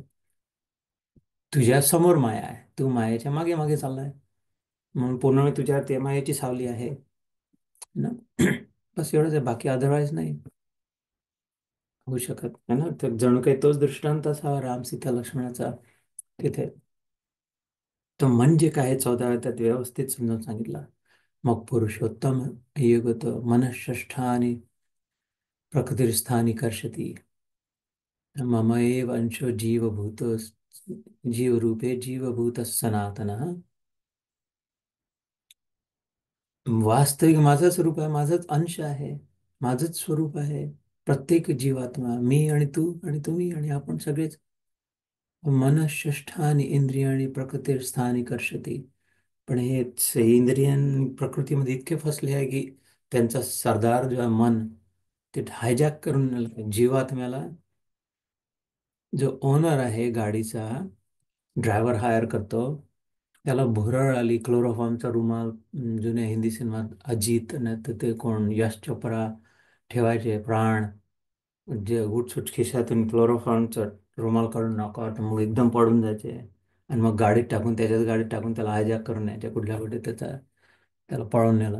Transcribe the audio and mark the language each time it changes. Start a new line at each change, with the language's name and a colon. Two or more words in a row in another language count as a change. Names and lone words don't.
Marathi: तुझ्या समोर माया आहे, तू मायाच्या मागे मागे चाललाय, म्हणून पूर्ण वेळ तुझ्या ते मायेची सावली आहे ना. बस एवढंच आहे, बाकी अदरवाईज नाही होऊ शकत
Hindi: है ना.
Marathi: तर जणू काही तोच दृष्टांत असा राम सीता लक्ष्मणाचा तिथे. तर म्हणजे काय 14व्या त्यात व्यवस्थित समजावून सांगितलं.
Sanskrit: मग पुरुषोत्तम युगत मनःष्ठानी प्रकृतिस्थानी कर्षती, मम एव अंशो जीवभूत, जीवरूपे जीवभूत सनातन,
Marathi: वास्तविक माझं स्वरूप आहे, माझंच अंश आहे, माझंच स्वरूप आहे. प्रत्येक जीवात्मा, मी आणि तू आणि तुम्ही आणि आपण सगळेच.
Sanskrit: मनःष्ठानी इंद्रियाणी प्रकृतीस्थानी कर्षति.
Marathi: पण हे इंद्रियन प्रकृतीमध्ये इतके फसले आहे की त्यांचा सरदार जो आहे मन, ते हायजॅक करून नेलं जीवात्म्याला. जो ओनर आहे गाडीचा,
English: driver hire
Marathi: करतो, त्याला भुरळ आली, क्लोरोफॉर्मचा रुमाल, जुन्या हिंदी सिनेमात अजित नाही तर ते कोण यश चोप्रा ठेवायचे प्राण, जे गुटसुट खिशातून क्लोरोफॉर्मचा रुमाल काढून नाकावर त्यामुळे एकदम पडून जायचे आणि मग गाडीत टाकून, त्याच्याच गाडीत टाकून त्याला हायजॅक करून न्यायचे कुठल्या कुठे, त्याला पळून नेलं.